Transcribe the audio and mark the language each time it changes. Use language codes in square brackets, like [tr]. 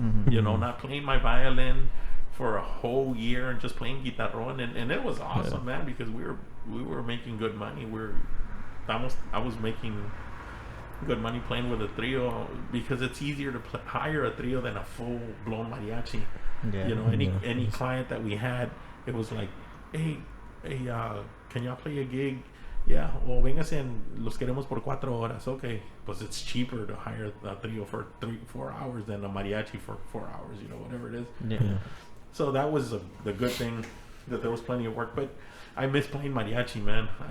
[en] You know, not playing my violin for a whole year and just playing guitarrón, and it was awesome, man, because we were making good money. I was making good money playing with a trio, because it's easier to hire a trio than a full blown mariachi. You know, any client that we had, it was like, hey, can y'all play a gig? [es] Yeah, well, véngase en los queremos por 4 horas. [en] Okay, pues it's cheaper to hire a trio for 3-4 hours than a mariachi for 4 hours, you know, whatever it is. Yeah. So that was the good thing, that there was plenty of work. But I miss playing mariachi, man.